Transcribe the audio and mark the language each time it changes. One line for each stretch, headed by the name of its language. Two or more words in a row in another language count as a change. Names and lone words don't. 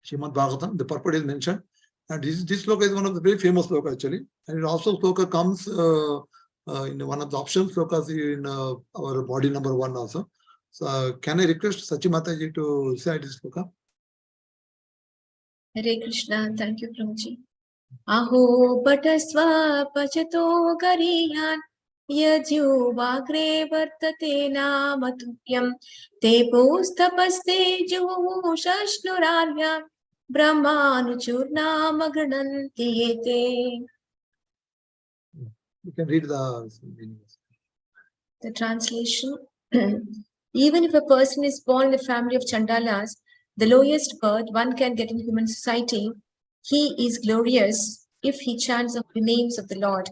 English: The purport is mentioned. And this sloka is one of the very famous sloka actually. And it also sloka comes in one of the options slokas in our body number 1 also. So can I request Sachimataji to recite this sloka?
Sanskrit: Hare Krishna,
English: thank you, Prabhuji.
Sanskrit: Aho patasva pachato gariyan yajyo vagre vartate namatukyam te postapaste juhushashnurarya brahmanuchurna magrananti ete.
English: You can read the meaning. The translation. Even if a person is born in the family of Chandalas, the lowest birth one can get in human society, he is glorious if he chants the names of the Lord.